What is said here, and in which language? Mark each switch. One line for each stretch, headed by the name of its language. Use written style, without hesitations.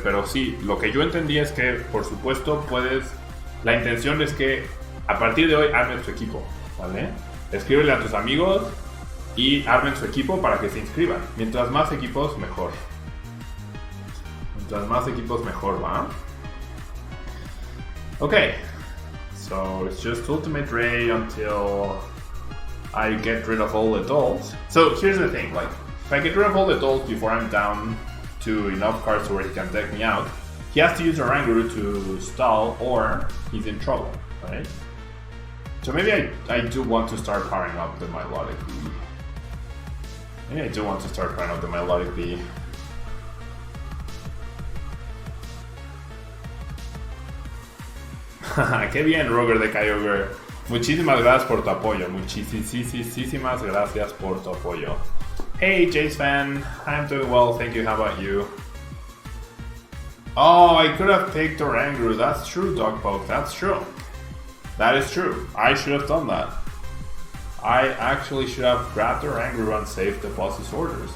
Spanish: Pero sí, lo que yo entendí es que, por supuesto, la intención es que a partir de hoy armen su equipo, ¿vale? Escríbele a tus amigos y armen su equipo para que se inscriban. Mientras más equipos, mejor. Mientras más equipos, mejor, ¿va?
English: Okay, so it's just Ultimate Ray until I get rid of all the dolls. So here's the thing, like, if I get rid of all the dolls before I'm down to enough cards where he can deck me out, he has to use Oranguru to stall or he's in trouble, right? So maybe I do want to start powering up the Milotic V. Maybe I do want to start powering up the Milotic V.
Spanish: Qué bien, Roger de Kyogre. Muchísimas gracias por tu apoyo. Muchísimas gracias por tu apoyo.
English: Hey, Jace fan. I'm doing well, thank you. How about you? Oh, I could have picked Oranguru. That's true, Dogpoke. That's true. That is true. I should have done that. I actually should have grabbed Oranguru and saved the boss's orders.